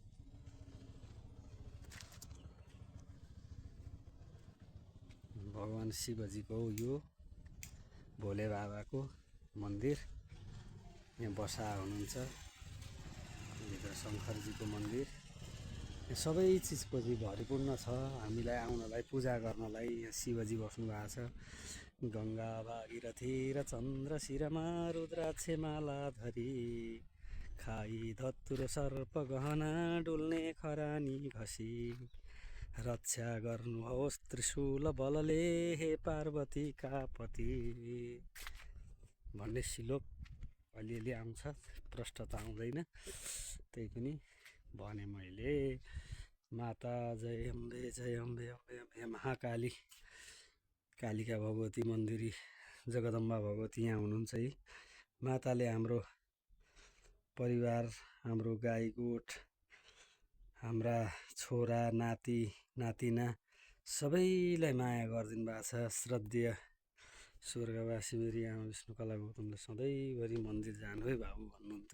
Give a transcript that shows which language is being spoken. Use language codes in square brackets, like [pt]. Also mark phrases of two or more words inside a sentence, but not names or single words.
[ne] भगवान शिवजीको यो भोले बाबाको मन्दिर, यहाँ बसा हुनुहुन्छ। भित्र शङ्करजीको मन्दिर, यहाँ सबै चिजको चाहिँ भरिपूर्ण छ। हामीलाई आउनलाई, पूजा गर्नलाई यहाँ शिवजी बस्नु भएको छ। गङ्गा भागीरथी र चन्द्र शिरमा रुद्राक्ष माला धरी, खाई धतुर सर्प गहना डुल्ने खरानी घसी, रक्षा गर्नुहोस् त्रिशूल बलले हे पार्वती कापति भन्ने श्लोक अलिअलि आउँछ, प्रष्ट त आउँदैन, त्यही पनि भने मैले। माता जय अम्बे, जय अम्बे, अम्बे अम्बे महाकाली, कालिका भगवती मन्दिरी जगदम्बा भगवती यहाँ हुनुहुन्छ है। माताले हाम्रो परिवार, हाम्रो गाई गोठ, हाम्रा छोरा नाति नातिना सबैलाई माया गरिदिनु भएको छ। श्रद्धेय स्वर्गवासी मेरी आमा विष्णुकला गौतमले सधैँभरि मन्दिर जानु है बाबु भन्नुहुन्थ्यो।